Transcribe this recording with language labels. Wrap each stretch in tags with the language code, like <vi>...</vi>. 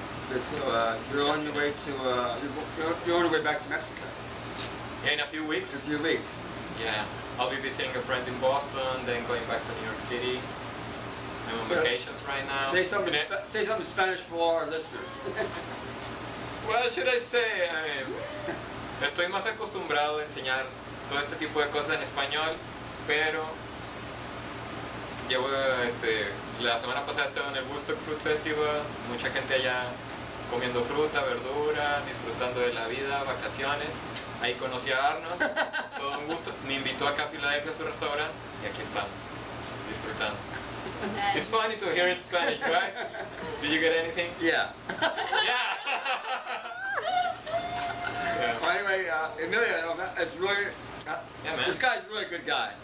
<en>Good, so you're on your way to you're on your way back to Mexico Yeah, in a few weeks. in a few weeks. Yeah, I'll be visiting a friend in Boston, then going back to New York City. I'm on So, vacations right now. Say something. And Say something in Spanish for our listeners. what should I say? I mean,</en> <es>estoy más acostumbrado a enseñar todo este tipo de cosas en español, pero llevo la semana pasada estuve en el Woodstock Fruit Festival, mucha gente allá comiendo fruta, verdura, disfrutando de la vida, vacaciones. Ahí conocí a Arnold, todo un gusto. Me invitó acá a Filadelfia a su restaurante y aquí estamos, disfrutando.</es> <en>It's funny to hear it in Spanish, right? Did you get anything? Yeah. Yeah! Yeah. Well, anyway, Emilio, it's really. Yeah, man. This guy's really a good guy.</en>